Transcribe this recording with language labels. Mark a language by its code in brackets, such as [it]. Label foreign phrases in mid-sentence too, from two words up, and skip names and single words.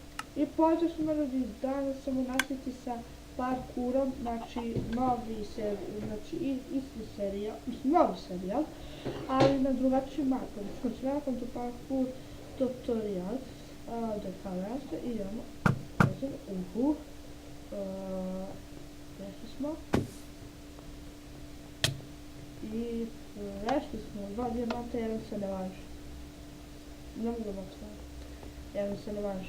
[bs] I pozdrav svima ljudi, danas ćemo nastaviti sa parkurom, znači isti serijal, novi serijal, ali na drugačiji način. Znači, [en] welcome to parkour tutorial, [bs] ovdje kao nešto, idemo, prešli smo, i prešli smo, 2 dijamanta, jedan se ne važi, ne mogu da staviti, jedan se ne važi.